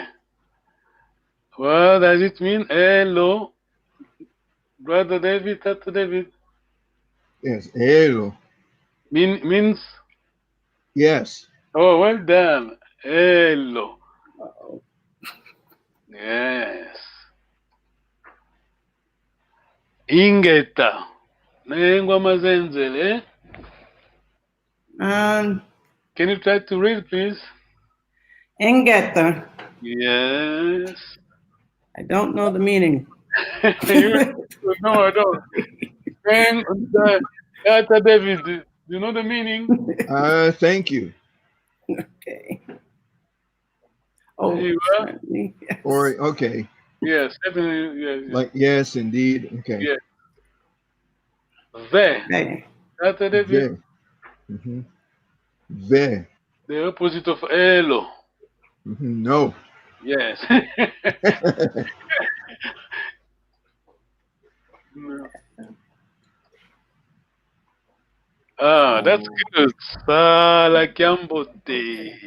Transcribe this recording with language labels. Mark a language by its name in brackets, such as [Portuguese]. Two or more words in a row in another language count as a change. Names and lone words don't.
[English] What does it mean? Hello, Brother David, Tata David. Yes, hello. Means? Yes. Oh, well done. Hello. Yes. [Kongo] Ingeta. Nengwa mazenzele. [English] Can you try to read, please? [Kongo] Ingeta. [English] Yes. I don't know the meaning. No, I don't. Tata David, do you know the meaning? Thank you. Okay. Oh, yes. Or okay. Yes, definitely. Yes. Like yes, indeed. Okay. Yes. [Kongo] Ve. Tata David. Ve. [English] The opposite of hello. No. Yes. No. That's good. [Kongo] Sala Kiambote.